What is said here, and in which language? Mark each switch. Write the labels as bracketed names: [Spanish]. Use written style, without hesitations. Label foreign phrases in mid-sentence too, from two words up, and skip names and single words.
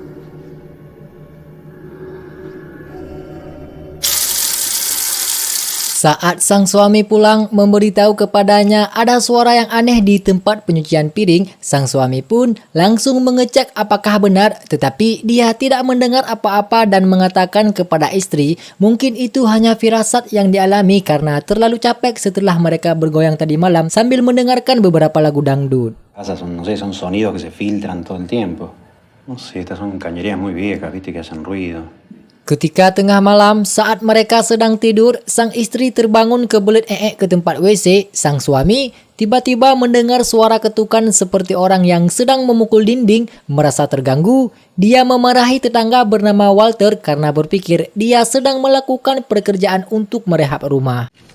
[Indonesian] Saat sang suami pulang, memberitahu kepadanya ada suara yang aneh di tempat penyucian piring. Sang suami pun langsung mengecek apakah benar, tetapi dia tidak mendengar apa-apa dan mengatakan kepada istri, mungkin itu hanya firasat yang dialami karena terlalu capek setelah mereka bergoyang tadi malam sambil mendengarkan beberapa lagu dangdut. [Spanish] No sé, son sonidos que se filtran todo el tiempo. No sé, estas son cañerías muy viejas, viste, que hacen ruido. [Indonesian] Ketika tengah malam, saat mereka sedang tidur, sang istri terbangun kebelet ke tempat WC. Sang suami tiba-tiba mendengar suara ketukan seperti orang yang sedang memukul dinding. Merasa terganggu, dia memarahi tetangga bernama Walter karena berpikir dia sedang melakukan pekerjaan untuk merehab rumah.